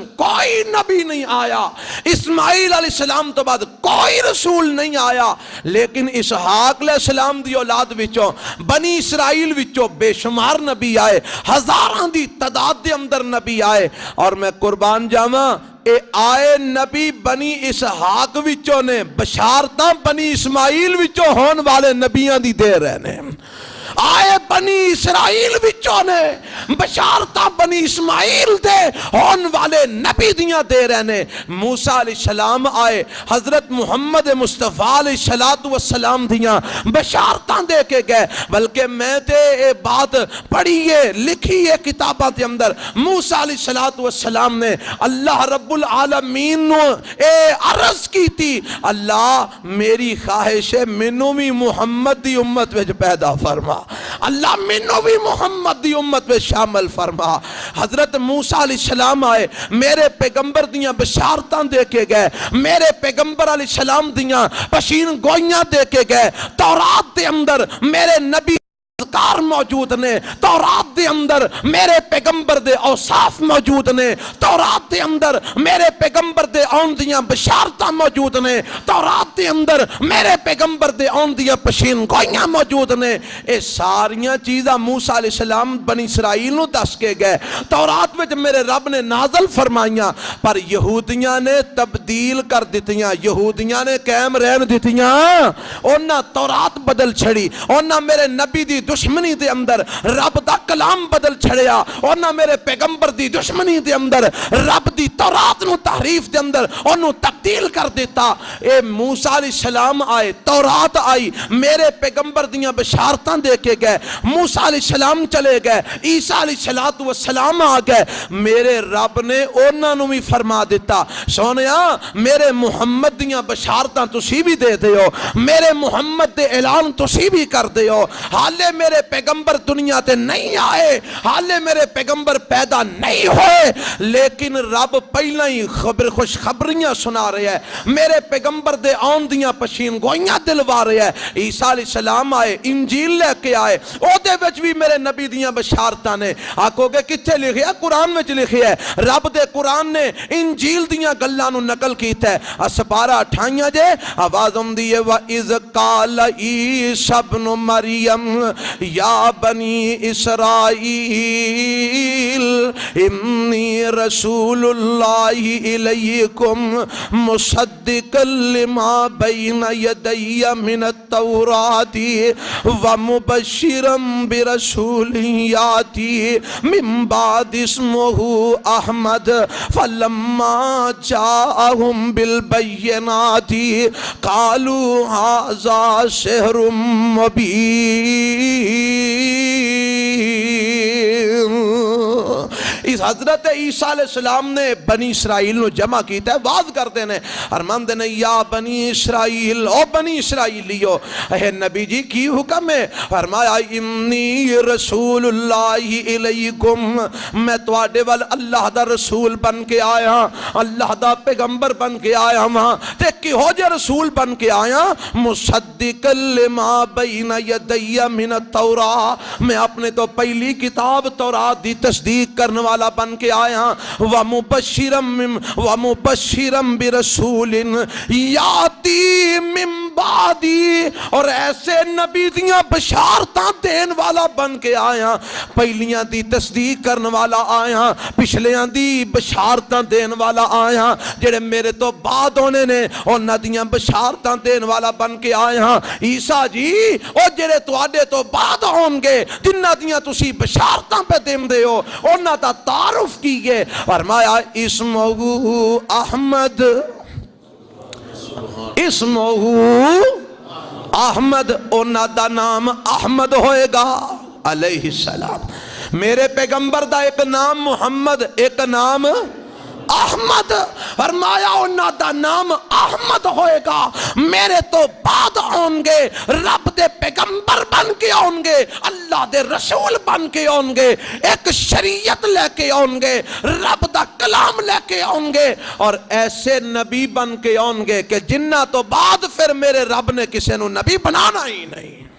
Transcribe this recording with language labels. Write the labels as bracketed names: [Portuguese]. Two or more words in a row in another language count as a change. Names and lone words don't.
[Punjabi] کوئی نبی نہیں آیا اسماعیل [Arabic] علیہ السلام [Punjabi] تو بعد کوئی رسول نہیں آیا لیکن اسحاق [Arabic] علیہ السلام [Punjabi] دی اولاد وچوں بنی اسرائیل وچوں بے شمار نبی آئے ہزاراں دی تعداد دے اندر نبی آئے اور میں قربان جاواں اے آئے نبی بنی اسحاق وچوں نے بشارتاں بنی اسماعیل وچوں ہون والے نبیاں دی دے رہنے آئے بنی اسرائیل وچوں نے بشارتاں بنی اسماعیل دے ہون والے نبی دیاں دے رہنے موسیٰ [Arabic] علیہ السلام [Punjabi] آئے حضرت محمد مصطفیٰ [Arabic] علیہ السلام [Punjabi] دیاں بشارتاں دے کے گئے بلکہ میں تے اے بات پڑھیے لکھیے کتابات کے اندر موسیٰ [Arabic] علیہ السلام [Punjabi] نے اللہ [Arabic] رب العالمین [Punjabi] نو اے عرض کی تھی اللہ میری خواہش ہے منو بھی محمد دی امت وچ پیدا فرما اللہ منو بھی محمد دی امت میں شامل فرما حضرت موسیٰ [Arabic] علیہ السلام [Punjabi] آئے میرے پیغمبر دیاں بشارتاں دے کے گئے میرے پیغمبر [Arabic] علیہ السلام [Punjabi] دیاں پشین گوئیاں دے کے گئے تورات دے اندر میرے نبی اذکار موجود نے تورات دے اندر میرے پیغمبر دے اوصاف موجود نے تورات دے اندر میرے پیغمبر دے آن دیاں بشارتاں موجود نے تورات دے اندر میرے پیغمبر دے آن دیاں پشین گوئیاں موجود نے اے ساریاں چیزاں موسیٰ [Arabic] علیہ السلام [Punjabi] بنی اسرائیل نو دس کے گئے تورات وچ میرے رب نے نازل فرمائیاں پر یہودیاں نے تبدیل کر دیتیاں یہودیاں نے قائم رہن دیتیاں انہاں تورات بدل چھڑی انہاں میرے نبی دی دشمنی دے اندر رب دا کلام بدل چھڑیا انہاں میرے پیغمبر دی دشمنی دے اندر رب دی تورات نو تحریف دے اندر انہوں تبدیل کر دیتا اے موسیٰ [Arabic] علیہ السلام [Punjabi] آئے تورات آئی میرے پیغمبر دیاں بشارتاں دے کے گئے موسیٰ [Arabic] علیہ السلام [Punjabi] چلے گئے عیسیٰ [Arabic] علیہ السلام [Punjabi] آ گئے میرے رب نے انہوں نے بھی فرما دیتا سونیا میرے محمد دیاں بشارتاں تسی بھی دے دے ہو میرے محمد دے اعلان تسی بھی کر دے ہو حالے میرے پیغمبر دنیا تے نہیں آئے حالے میرے پیغمبر پیدا نہیں ہوئے لیکن رب پہلا ہی خوش خبریاں سنا رہے ہیں میرے پیغمبر دے آن دیاں پشین گوئیاں دلوا رہے ہیں عیسیٰ [Arabic] علیہ السلام [Punjabi] آئے انجیل لے کے آئے او دے وچ بھی میرے نبی دیاں بشارتاں نے آکو گے کتھے لکھے ہے قرآن وچ لکھے ہے رب دے قرآن نے انجیل دیاں گلاں نو نقل کیتا ہے اسپارہ اٹھائیاں جے آوازم دیئے [Arabic] وَإِذْ قَالَ عِيسَى ابْنُ مَرْيَمَ یا بنی اسرائیل انی رسول اللہ الیکم مصدقا لما بین یدی من التورات ومبشرا برسول یاتی من بعد اسمہ احمد فلما جاءہم بالبینات قالوا هذا سحر [Punjabi] مبین اس حضرت عیسیٰ [Arabic] علیہ السلام [Punjabi] نے بنی اسرائیل نو جمع کیتا ہے، واز کرتے ہیں ارماندے نے [Arabic] یا بنی اسرائیل، [Punjabi] او بنی اسرائیلیو اے نبی جی کی حکم ہے؟ فرمایا [Arabic] انی رسول اللہ علیکم، [Punjabi] میں تواڈے وال اللہ دا رسول بن کے آیا، اللہ دا پیغمبر بن کے آیا ہاں، تے کہو جے رسول بن کے آیا؟ [Arabic] مصدق لما بین یدی من التوراۃ، [Punjabi] میں اپنے تو پہلی کتاب تورات دی تصدیق کرنے والا بن کے آیا، [Arabic] ومبشرا برسول یاتی من بعدی، [Punjabi] اور ایسے نبی دیاں بشارتاں دین والا بن کے آیا، پہلیاں دی تصدیق کرنے والا آیا، پچھلیاں دی بشارتاں دین والا آیا، جڑے میرے تو بعد ہونے نے انہاں دیاں بشارتاں دین والا بن کے آیا۔ عیسیٰ جی او جڑے تواڈے تو بعد ہون گے جنہاں دیاں تسی بشارتاں پہ دیندے ہو انہاں دا تعارف کیے، فرمایا [Arabic] اسمہ احمد، اسمہ احمد، [Punjabi] انہاں دا نام احمد ہوئے گا [Arabic] علیہ السلام۔ [Punjabi] میرے پیغمبر دا ایک نام محمد، ایک نام احمد، فرمایا انہاں دا نام احمد ہوئے گا، میرے تو بعد ہوں گے، رب دے پیغمبر بن کے ہوں گے، اللہ دے رسول بن کے ہوں گے، ایک شریعت لے کے ہوں گے، رب دا کلام لے کے ہوں گے، اور ایسے نبی بن کے ہوں گے کہ جنہ تو بعد پھر میرے رب نے کسی نو نبی بنانا ہی نہیں۔